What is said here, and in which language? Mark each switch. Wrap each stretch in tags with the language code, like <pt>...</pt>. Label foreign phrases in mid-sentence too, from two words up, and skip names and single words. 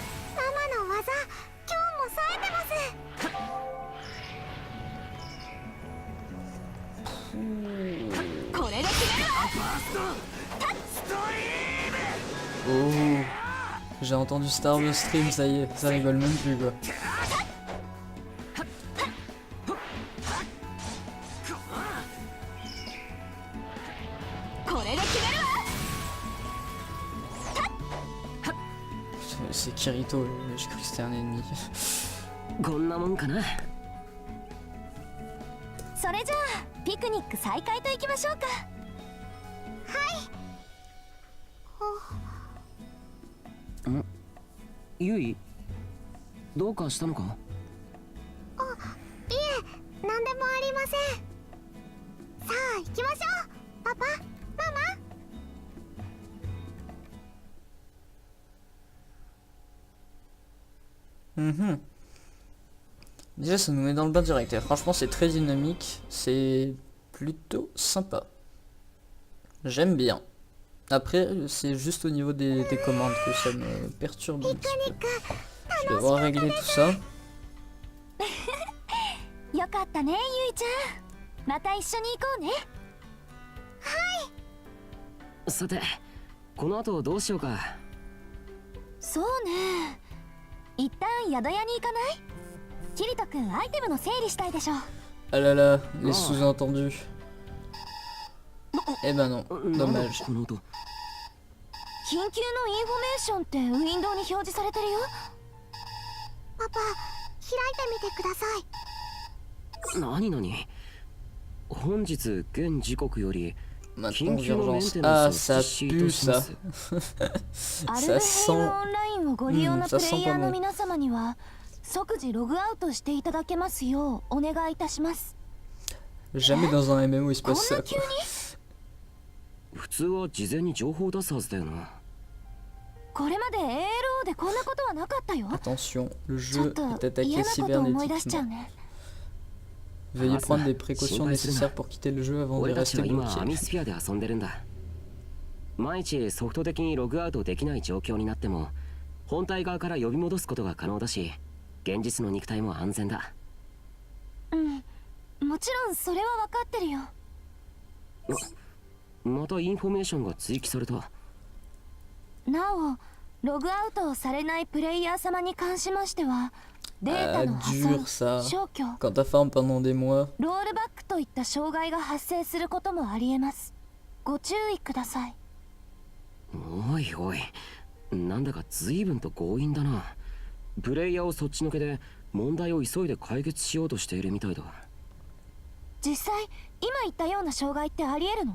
<ja>ママの技、今日も冴えてます。これで決めるわ。ファーストストリーム。</ja> <fr>Oh, j'ai entendu Star Wars stream, ça y est, ça rigole même plus quoi.</fr> <ja>これで決めるわ。</ja> <fr>C'est Kirito, j'ai cru que c'était un ennemi.</fr> <ja>こんなもんかな。それじゃあピクニック再開といきましょうか。ゆい、どうかしたのか。いえ、何でもありません。さあ行きましょう、パパ、ママ。 Mhm.</ja> <fr>Déjà ça nous met dans le bain direct, et franchement c'est très dynamique, c'est plutôt sympa. J'aime bien. Après c'est juste au niveau des commandes que ça me perturbe un petit peu. Je vais devoir régler tout ça.</fr> <ja>よかったね、ゆいちゃん。また一緒に行こうね。さて、この後どうしようか。そうね。一旦宿屋に行かない？キリト君、アイテムの整理したいでしょ。</ja> <fr>Ah là là, les sous-entendus. Eh ben non,</fr> <ja>なんだ</ja> <fr>dommage.</fr> <ja>この音。緊急のインフォメーションってウィンドウに表示されてるよ。パパ、開いてみてください。何々。本日現時刻より</ja> <fr>Maintenant d'urgence. Ah ça pue ça.</fr> <ja>アル</ja> <fr>Ça</fr> <ja>ブヘイム</ja> <fr>sent...</fr> <ja>オンラインをご利用のプ</ja> <fr>ça</fr> <ja>レ</ja> <fr>sent</fr> <ja>イヤー</ja> <fr>pas</fr> <ja>の</ja> <fr>bon.</fr> <ja>皆様には、即時ログアウトしていただけますようお願いいたします。</ja> <fr>Jamais dans un MMO il se</fr> <ja>こん</ja> <fr>passe</fr> <ja>な</ja> <fr>ça</fr> <ja>急</ja> <fr>quoi.</fr> <ja>に？普通は事前に情報を出すはずだよな。これまで ALO でこんなことはなかったよ。</ja> <fr>Attention, le</fr> <ja>ちょっ</ja> <fr>jeu</fr> <ja>と</ja> <fr>est attaqué</fr> <ja>嫌なことを思い出しちゃう</ja> <fr>cybernétiquement.</fr> <ja>ね。</ja> <fr>Veuillez prendre des</fr> <ja>心</ja> <fr>précautions</fr> <ja>配するな。</ja> <fr>nécessaires pour quitter le jeu avant de</fr> <ja>俺たち</ja> <fr>rester</fr> <ja>は今</ja> <fr>bloqué.</fr> <ja>アミスフィアで遊んでるんだ。万一ソフト的にログアウトできない状況になっても本体側から呼び戻すことが可能だし、現実の肉体も安全だ。うん、もちろんそれは分かってるよ。またインフォメーションが追記された。なお、ログアウトをされないプレイヤー様に関しましては、データの破</ja> <fr>dur</fr> <ja>損、</ja> <fr>ça.</fr> <ja>消去、</ja> <fr>Quand ta farm pendant des mois.</fr> <ja>ロールバックといった障害が発生することもありえます。ご注意ください。おいおい、なんだか随分と強引だな。プレイヤーをそっちのけで問題を急いで解決しようとしているみたいだ。実際、今言ったような障害ってありえるの？</ja>